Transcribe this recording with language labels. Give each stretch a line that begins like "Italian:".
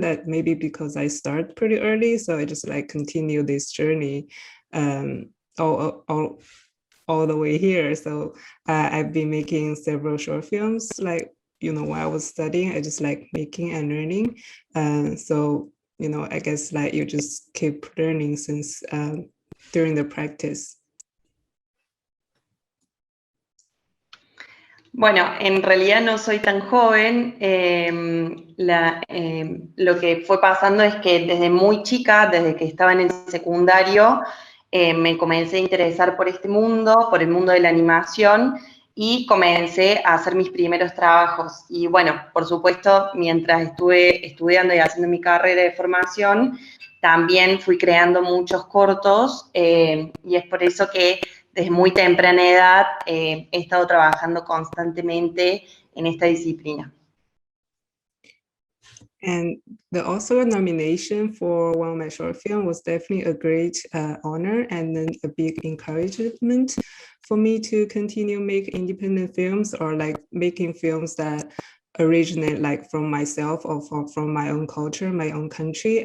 English: That maybe because I start pretty early, so I just like continue this journey, all the way here. So I've been making several short films, like, you know, while I was studying, I just like making and learning. So, you know, I guess like you just keep learning since during the practice.
Spanish: Bueno, en realidad no soy tan joven. Lo que fue pasando es que desde muy chica, desde que estaba en el secundario, me comencé a interesar por este mundo, por el mundo de la animación, y comencé a hacer mis primeros trabajos. Y bueno, por supuesto, mientras estuve estudiando y haciendo mi carrera de formación, también fui creando muchos cortos, y es por eso que desde muy temprana edad he estado trabajando constantemente en esta disciplina.
English: And the Oscar nomination for one of my short film was definitely a great honor and then a big encouragement for me to continue make independent films or like making films that originate like from myself or from my own culture, my own country.